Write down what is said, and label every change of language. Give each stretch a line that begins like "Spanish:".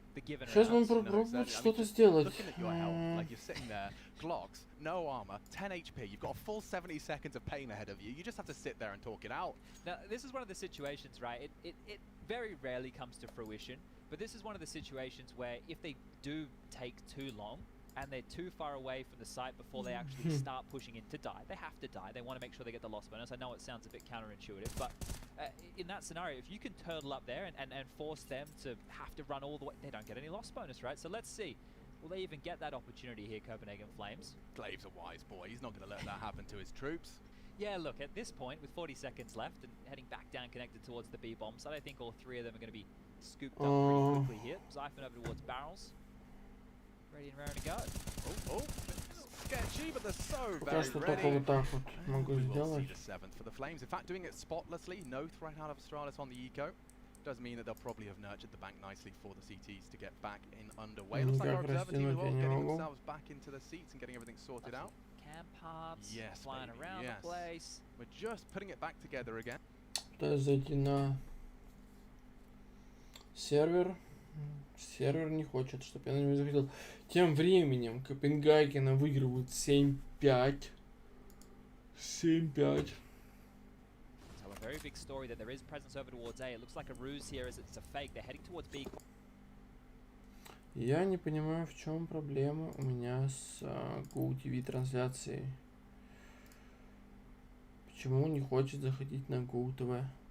Russian: Сейчас мы попробуем что-то сделать.
English: Looking at your health, like you're sitting there, Glocks, no armor, 10 HP, you've got a full 70 seconds of pain ahead of you. You just have to sit there and talk it out. Now, this is one of the situations, right? It very rarely comes to fruition, but this is one of the situations where if they do take too long, and they're too far away from the site before they actually start pushing in to die. They have to die. They want to make sure they get the loss bonus. I know it sounds a bit counterintuitive, but in that scenario, if you can turtle up there and force them to have to run all the way, they don't get any loss bonus, right? So let's see. Will they even get that opportunity here, Copenhagen Flames? Glaive's a wise boy. He's not going to let that happen to his troops. Yeah, look, at this point, with 40 seconds left and heading back down connected towards the B bomb side, I think all three of them are going to be scooped up pretty quickly here. Zypher over towards barrels. Ready and raring to go. Oh, sketchy, but they're so
Russian: Пока что только вот так вот могу сделать.
English: The seventh for the Flames. In fact, doing it spotlessly, no threat out of Astralis on the eco. Does mean that they'll probably have nurtured the bank nicely for the CTs to get back in underway. Looks like our observer team as well, getting themselves back into the seats and getting everything sorted out. Cam parts, flying around the place. We're just putting it back together again.
Russian: Пытаюсь зайти на сервер. Сервер не хочет, чтобы я на него заходил. Тем временем Копенгаген выигрывают 7-5. 7-5.
English: So a very big story that there is presence over towards A. It looks like a ruse here as it's a fake. They're heading towards B.
Russian: Я не понимаю, в чем проблема у меня с GoTV трансляцией. Почему не хочет заходить на GoTV?